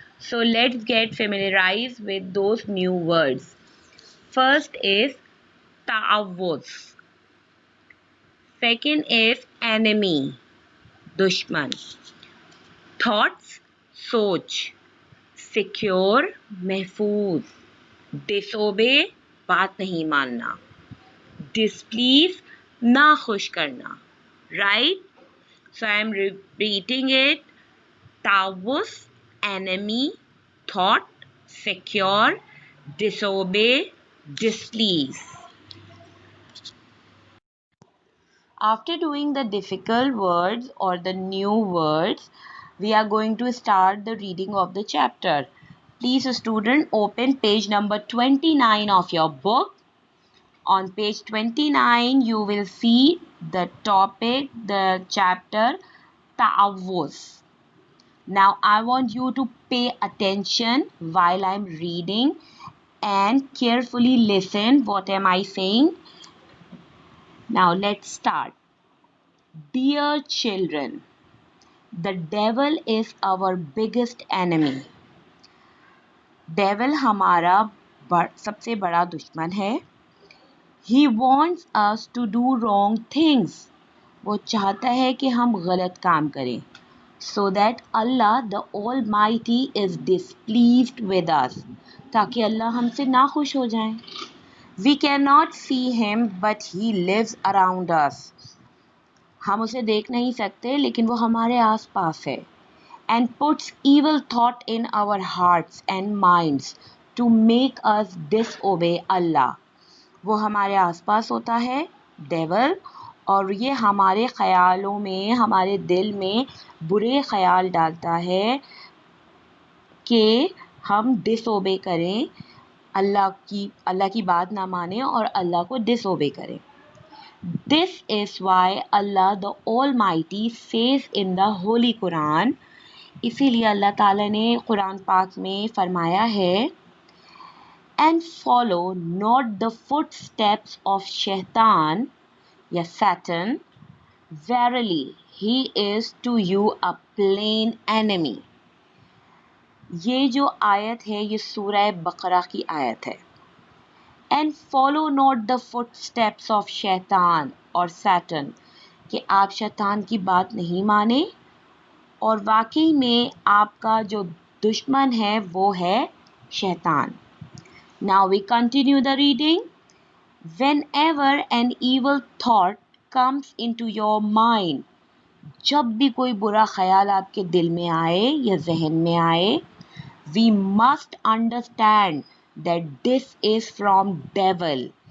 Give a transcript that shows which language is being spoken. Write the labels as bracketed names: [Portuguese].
[English] So let's get familiarized with those new words. First is ta'awuz. Second is enemy, dushman. Thoughts, सोच. Secure, महफूज. [Hindi] Disobey, बात नहीं मानना. Displease, नाखुश करना. [English] Right? So I am repeating it. Ta'awuz, enemy, thought, secure, disobey, displease. After doing the difficult words or the new words, we are going to start the reading of the chapter. Please, student, open page number 29 of your book. On page 29, you will see the topic, the chapter, Ta'awuz. Now, I want you to pay attention while I'm reading and carefully listen what am I saying. Now, let's start. Dear children, the devil is our biggest enemy. [Hindi] Devil हमारा सबसे बड़ा दुश्मन है. [English] He wants us to do wrong things. [Hindi] वो चाहता है कि हम गलत काम करें. [English] So that Allah the Almighty is displeased with us. [Hindi] ताकि अल्लाह हमसे नाखुश हो जाए. [English] We cannot see him but he lives around us. [Hindi] हम उसे देख नहीं सकते लेकिन वो हमारे आस पास है. [English] And puts evil thought in our hearts and minds to make us disobey Allah. [Hindi] वो हमारे आसपास होता है डेविल, और ये हमारे ख्यालों में, हमारे दिल में बुरे ख्याल डालता है कि हम डिसोबे करें, अल्लाह की बात ना माने और अल्लाह को डिसोबे करें. [English] This is why Allah the Almighty says in the Holy Quran, [Hindi] इसीलिए अल्लाह ताला ने कुरान पाक में फरमाया है, [English] and follow not the footsteps of Shaitan या Satan, verily he is to you a plain enemy. [Hindi] ये जो आयत है ये सूरह बकरा की आयत है. [English] And follow not the footsteps of Shaitan [Hindi] और Satan, कि आप शैतान की बात नहीं माने और वाकई में आपका जो दुश्मन है वो है शैतान. [English] Now we continue the reading. Whenever an evil thought comes into your mind, [Hindi] जब भी कोई बुरा ख्याल आपके दिल में आए [English] या जहन में आए, we must understand that this is from devil.